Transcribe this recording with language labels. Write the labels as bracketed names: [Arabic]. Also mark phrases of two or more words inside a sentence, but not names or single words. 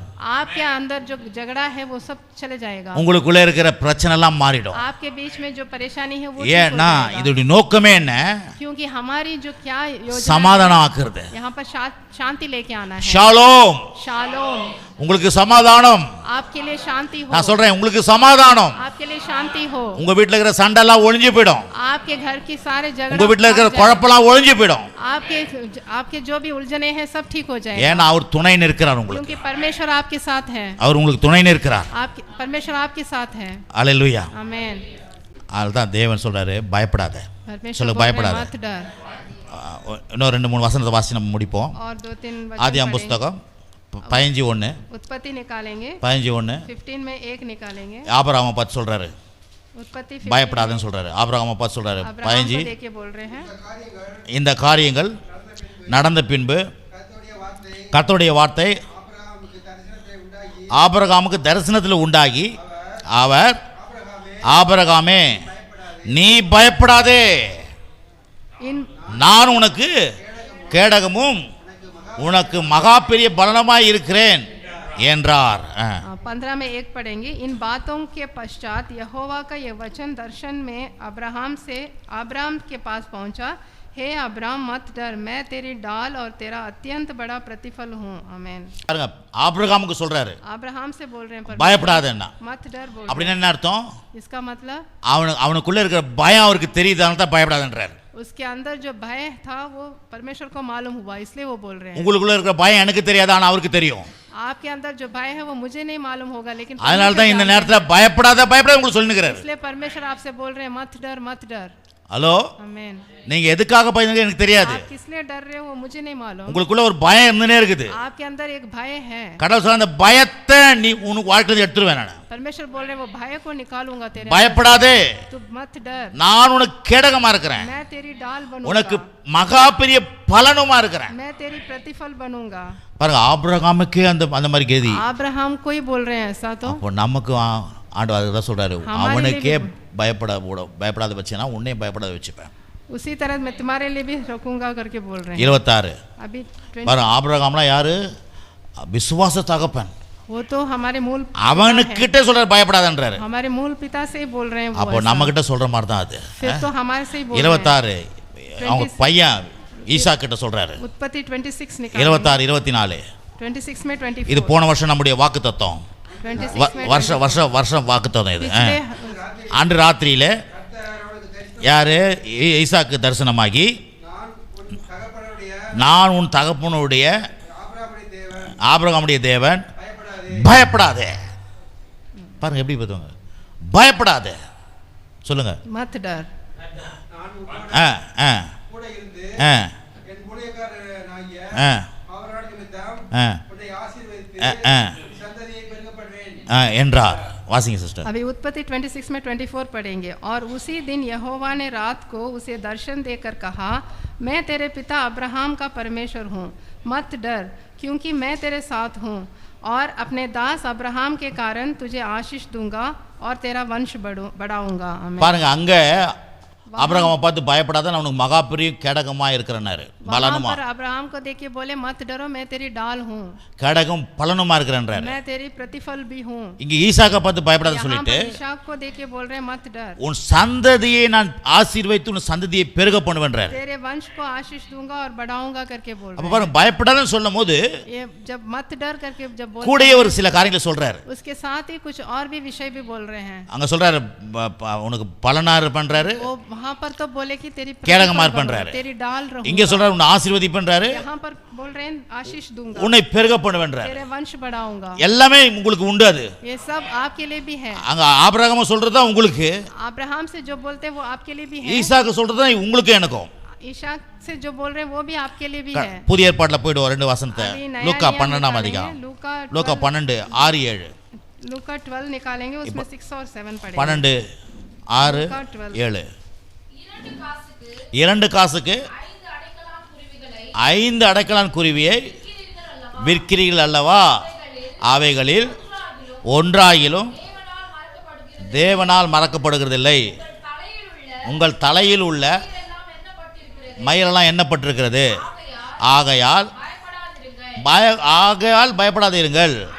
[Hindi] आपके अंदर जो झगड़ा है वो सब चले जाएगा. [Tamil] உங்களுக்குள்ள இருக்கிற பிரச்சனை எல்லாம் மாறிடும். [Hindi] आपके बीच में जो परेशानी है वो [Tamil] ஏன்னா இதோட நோக்கமே என்ன? [Hindi] क्योंकि हमारी जो क्या योजना [Tamil] சமாதானம் ஆக்குறது. [Hindi] यहाँ पर शांति लेके आना है. [Tamil] ஷாலோம். [Hindi] शालोम. [Tamil] உங்களுக்கு சமாதானம். [Hindi] आपके लिए शांति हो. [Tamil] நான் சொல்றேன், உங்களுக்கு சமாதானம். [Hindi] आपके लिए शांति हो. [Tamil] உங்க வீட்ல இருக்கிற சண்டை எல்லாம் ஒழிஞ்சு போய்டும். [Hindi] आपके घर की सारे झगड़ा, [Tamil] உங்க வீட்ல இருக்கிற குழப்பலாம் ஒழிஞ்சு போய்டும். [Hindi] आपके जो भी उलझने हैं सब ठीक हो जाएगा. [Tamil] ஏன்னா அவர் துணை நிற்கிறார் உங்களுக்கு. [Hindi] क्योंकि परमेश्वर आपके साथ है. [Tamil] அவர் உங்களுக்கு துணை நிற்கிறார். [Hindi] परमेश्वर आपके साथ है. [Tamil] அல்லேலூயா. [Hindi] आमीन. [Tamil] அதுதான் தேவன் சொல்றாரு, பயப்படாத. சொல்ல பயப்படாத. இன்னும் 2-3 வசனத்தை வாசி நம்ம முடிப்போம். [Hindi] और 2-3 [Tamil] ஆதியாகமம் புத்தகம் 15:1. [Hindi] उत्पत्ति निकालेंगे. 15:1. 15 में 1 निकालेंगे. [Tamil] ஆபிரகாமை பார்த்து சொல்றாரு, [Hindi] उत्पत्ति [Tamil] பயப்படாதன்னு சொல்றாரு. ஆபிரகாமை பார்த்து சொல்றாரு 15. [Hindi] देखिए बोल रहे हैं, [Tamil] இந்த காரியங்கள் நடந்த பின்பு கர்த்தருடைய வார்த்தை ஆபிரகாமுக்கு தரிசனத்தில் உண்டாகி அவர், ஆபிரகாமே நீ பயப்படாதே, நான் உனக்கு கேடகமும் உனக்கு மகா பெரிய பலனமாய் இருக்கிறேன் என்றார். [Hindi] 15 में 1 पढ़ेंगे. इन बातों के पश्चात यहोवा का यह वचन दर्शन में अब्राहम के पास पहुंचा, हे अब्राहम मत डर, मैं तेरी डाल और तेरा अत्यंत बड़ा प्रतिफल हूँ। आमीन। [Tamil] பாருங்க ஆபிரகாமுக்கு சொல்றாரு [Hindi] अब्राहम से बोल रहे हैं [Tamil] பயப்படாதேன்னா [Hindi] मत डर बोल [Tamil] அப்படின்னா என்ன அர்த்தம்? [Hindi] इसका मतलब [Tamil] அவனுக்குள்ள இருக்கிற பயம் அவருக்கு தெரியுதான்னு தான் பயப்படாதேன்றாரு. [Hindi] उसके अंदर जो भय था वो परमेश्वर को मालूम हुआ, इसलिए वो बोल रहे हैं। [Tamil] உங்களுக்குள்ள இருக்கிற பயம் எனக்கு தெரியாது, ஆனா அவருக்கு தெரியும். [Hindi] आपके अंदर जो भय है वो मुझे नहीं मालूम होगा, लेकिन [Tamil] அதனால தான் இந்த நேரத்துல பயப்படாத உங்களுக்கு சொல்லிருக்காரு. [Hindi] इसलिए परमेश्वर आपसे बोल रहे हैं मत डर मत डर। [Tamil] ஹலோ, [Hindi] आमीन। [Tamil] நீங்க எதுக்காக பயந்தீங்க எனக்கு தெரியாது. [Hindi] आप किस लिए डर रहे हो वो मुझे नहीं मालूम। [Tamil] உங்களுக்குள்ள ஒரு பயம் இருந்துனே இருக்குது. [Hindi] आपके अंदर एक भय है। [Tamil] கடவுள் சொல்ற அந்த பயத்தை நீ உனக்கு வாழ்க்கையில எடுத்துருவேன் நான். [Hindi] परमेश्वर बोल रहे हैं वो भय को निकालूंगा तेरे। [Tamil] பயப்படாதே, [Hindi] तू मत डर, [Tamil] நான் உனக்கு கேடகமா இருக்கிறேன், [Hindi] मैं तेरी डाल [Tamil] உனக்கு [Hindi] बनूंगा, [Tamil] மகா பெரிய பலனுமா இருக்கிறேன். [Hindi] मैं तेरी प्रतिफल बनूंगा। [Tamil] பாருங்க ஆபிரகாமுக்கே அந்த மாதிரி கதி. [Hindi] अब्राहम को ही बोल रहे हैं ऐसा, तो [Tamil] அப்போ நமக்கு ஆண்டவர் அதுதான் சொல்றாரு, அவனுக்கே பயப்படாத வச்சேன்னா உன்னையும் பயப்படாத வச்சுப்பேன். [Hindi] उसी तरह मैं तुम्हारे लिए भी रखूंगा करके बोल रहे हैं। 26 अभी [Tamil] பாருங்க ஆபிரகாம்லாம் யாரு? விசுவாச தகப்பன். [Hindi] वो तो हमारे मूल [Tamil] அவனுக்கிட்ட சொல்றாரு பயப்படாதன்றாரு. [Hindi] हमारे मूल पिता से ही बोल रहे हैं वो [Tamil] அப்போ நம்ம கிட்ட சொல்ற மாதிரி தான் அது. [Hindi] फिर तो हमारे से ही बोल [Tamil] 26 அவங்க பையன் ஈசா கிட்ட சொல்றாரு. [Hindi] उत्पत्ति 26 26 24 26 में 24 [Tamil] இது போன வருஷம் நம்முடைய வாக்குத்தத்தம். [Hindi] 26 में [Tamil] வருஷம் வாக்குத்தத்தம் இது. [Hindi] पिछले [Tamil] அன்று ராத்திரியில யாரு ஈசாக்கு தரிசனமாகி, நான் உன் தகப்பனுடைய ஆபிரகாமுடைய தேவன், பயப்படாதே. பாருங்க எப்படி பார்த்துங்க, பயப்படாதே சொல்லுங்க. [Hindi] मत डर, [Tamil] ஆ ஆ ஆ ஆ ஆ என்றார். வாசிங்க சிஸ்டர். [Hindi] अभी उत्पत्ति 26 में 24 पढ़ेंगे। और उसी दिन यहोवा ने रात को उसे दर्शन देकर कहा, मैं तेरे पिता अब्राहम का परमेश्वर हूँ, मत डर, क्योंकि मैं तेरे साथ हूँ और अपने दास अब्राहम के कारण तुझे आशीष दूंगा और तेरा वंश बढ़ाऊंगा। आमीन। [Tamil] பாருங்க அங்க ஆபிரகாமை பார்த்து பயப்படாத, நான் உனக்கு மகா பெரிய கேடகமா இருக்கிறேன்னாரு, பலனுமா. [Hindi] अब्राहम को देखिए बोले मत डरो, मैं तेरी डाल हूँ, [Tamil] கேடகம் பலனுமா இருக்கிறேன்றாரு. [Hindi] मैं तेरी प्रतिफल भी हूँ। [Tamil] இங்க ஈசாக்கை பார்த்து பயப்படாத சொல்லிட்டு [Hindi] इसहाक को देखिए बोल रहे मत डर, [Tamil] உன் சந்ததியை நான் ஆசீர்வதித்து உன் சந்ததியை பெருக பண்ணுவேன்றாரு. [Hindi] तेरे वंश को आशीष दूंगा और बढ़ाऊंगा करके बोल [Tamil] அப்ப [Hindi] रहे [Tamil] பாருங்க பயப்படாதன்னு சொல்லும்போது [Hindi] ये जब मत डर करके जब बोल [Tamil] கூடயே ஒரு சில காரியங்களை சொல்றாரு. [Hindi] उसके साथ ही कुछ और भी विषय भी बोल रहे हैं। [Tamil] அங்க சொல்றாரு உனக்கு பலனா இருப்பேன்றாரு, [Hindi] वो वहाँ पर तो बोले कि तेरी [Tamil] கேடகமா [Hindi] प्रतिफल [Tamil] இருப்பேன்றாரு. [Hindi] तेरी डाल रहूंगा। [Tamil] இங்க சொல்றாரு உன்னை ஆசீர்வதிப்பேன்றாரு, [Hindi] यहाँ पर बोल रहे हैं आशीष दूंगा, [Tamil] உன்னை பெருக பண்ணுவேன்றாரு. [Hindi] तेरे वंश बढ़ाऊंगा। [Tamil] எல்லாமே உங்களுக்கு உண்டு. அது [Hindi] ये सब आपके लिए भी है। [Tamil] அங்க ஆபிரகாம் சொல்றதா உங்களுக்கு, [Hindi] अब्राहम से जो बोलते हैं वो आपके लिए भी है। [Tamil] ஈசாக்கு சொல்றதா உங்களுக்கு எனக்கும். [Hindi] ईशाक से जो बोल रहे हैं वो भी आपके लिए भी है। [Tamil] புதிய ஏற்பாட்டுல போய்டுவோம் 2 வசனத்தை. [Hindi] अभी नया [Tamil] லூக்கா [Hindi] नियम 12 निकालेंगे, [Tamil] அதிகாரம், [Hindi] लूका [Tamil] லூக்கா 12 6 7 [Hindi] लूका 12 निकालेंगे, उसमें 6 और 7 पढ़ेंगे। [Tamil] 12 6 7 2 காசுக்கு 5 அடைக்கலான் குருவியை விற்கிறீர்கள் அல்லவா, அவைகளில் ஒன்றாகிலும் தேவனால் மறக்கப்படுகிறதில்லை. உங்கள் தலையில் உள்ள மயிரெல்லாம் எண்ணப்பட்டிருக்கிறது, ஆகையால் பயப்படாதீர்கள்.